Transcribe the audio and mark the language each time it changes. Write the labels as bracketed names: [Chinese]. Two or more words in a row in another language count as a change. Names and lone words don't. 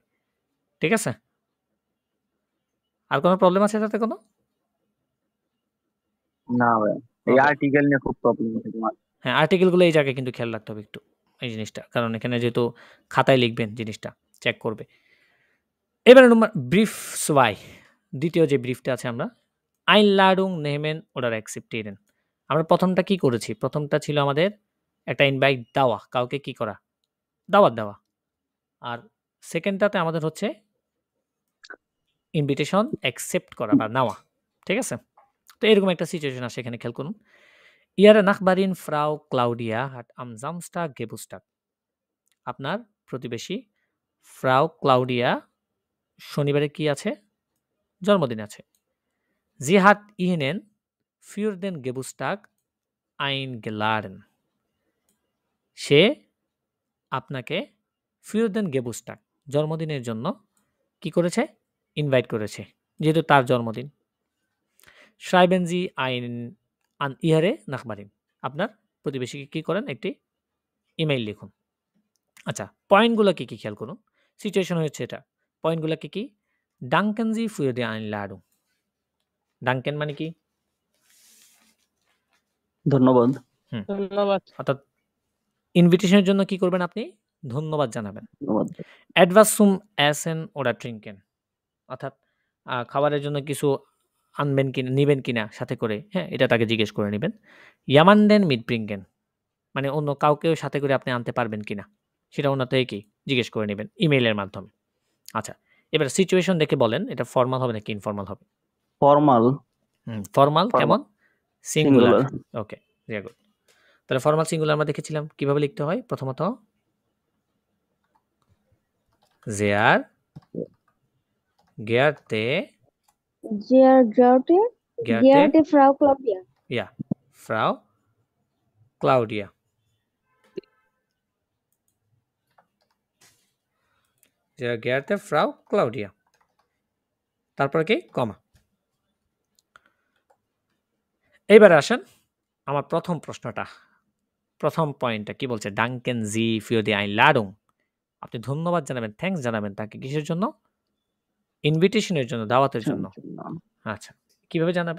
[Bangla] ঠিক আছে? আর কোনো প্রবলেম আছে এটাতে কোনো? না ভাই এই ওকে। আর্টিকেল নিয়ে খুব প্রবলেম হচ্ছে তোমার। হ্যাঁ, আর্টিকেলগুলো এই জায়গায় কিন্তু খেয়াল রাখতে হবে একটু। এই জিনিসটা। কারণ এখানে যেহেতু খাতায় লিখবেন জিনিসটা চেক করবে। এবারে নম্বর ব্রিফ 2 দ্বিতীয় যে ব্রিফটা আছে আমরা [German] Einladung nehmen oder akzeptieren [Bangla] আমরা প্রথমটা কি করেছি? প্রথমটা ছিল আমাদের একটা ইনভাইট দেওয়া। কাউকে কি করা? দাওয়াত দেওয়া। আর সেকেন্ডটাতে আমাদের হচ্ছে ইনভিটেশন অ্যাকসেপ্ট করা বা নেওয়া। ঠিক আছে? তো এরকম একটা সিচুয়েশন আসে এখানে খেয়াল করুন। [German] Ihre Nachbarin Frau Claudia hat am Samstag Geburtstag [Bangla] আপনার প্রতিবেশী ফ্রাউ ক্লাউডিয়া শনিবারে কি আছে? জন্মদিন আছে। [German] Sie hat Ihnen für den Geburtstag eingeladen [Bangla] সে আপনাকে [German] für den Geburtstag [Bangla] জন্মদিনের জন্য কি করেছে? ইনভাইট করেছে। যেহেতু তার জন্মদিন। [German] Schreiben Sie an Ihre Nachbarin [Bangla] আপনার প্রতিবেশীকে কি করেন? একটি ইমেইল লিখুন। আচ্ছা, পয়েন্টগুলো কি খেয়াল করুন। সিচুয়েশন হচ্ছে এটা। পয়েন্টগুলো কি? [German] Danken Sie für die Einladung [Bangla] ডাঙ্কেন মানে কি? ধন্যবাদ। ধন্যবাদ। অর্থাৎ ইনভিটেশনের জন্য কি করবেন আপনি? ধন্যবাদ জানাবেন। ধন্যবাদ। [German] Etwas zum Essen oder Trinken [Bangla] অর্থাৎ খাবারের জন্য কিছু আনবেন কিনা, নিবেন কিনা সাথে করে, হ্যাঁ? এটা তাকে জিজ্ঞেস করে নিবেন। [German] Jemanden mitbringen [Bangla] মানে অন্য কাউকেও সাথে করে আপনি আনতে পারবেন কিনা? সেটা ওনার থেকে কি জিজ্ঞেস করে নিবেন ইমেইলের মাধ্যমে। আচ্ছা, এবার সিচুয়েশন দেখে বলেন এটা ফরমাল হবে নাকি ইনফরমাল হবে? ফর্মাল, ফরমাল কেমন? সিঙ্গুলার। সিঙ্গুলার। ওকে, ভেরি গুড। তাহলে ফরমাল সিঙ্গুলার আমরা দেখেছিলাম কিভাবে লিখতে হয় প্রথমত [German] sehr geehrte Geehrte geehrte Frau Claudia. ja Frau Claudia sehr geehrte Frau Claudia [Bangla] তারপরে কি কমা। এইবারে আসেন আমার প্রথম প্রশ্নটা, প্রথম পয়েন্টটা কি বলছে? [German] Danken Sie für die Einladung [Bangla] আপনি ধন্যবাদ জানাবেন, থ্যাঙ্কস জানাবেন তাকে কিসের জন্য? ইনভিটেশনের জন্য, দাওয়াতের জন্য। আচ্ছা, কিভাবে জানাবেন?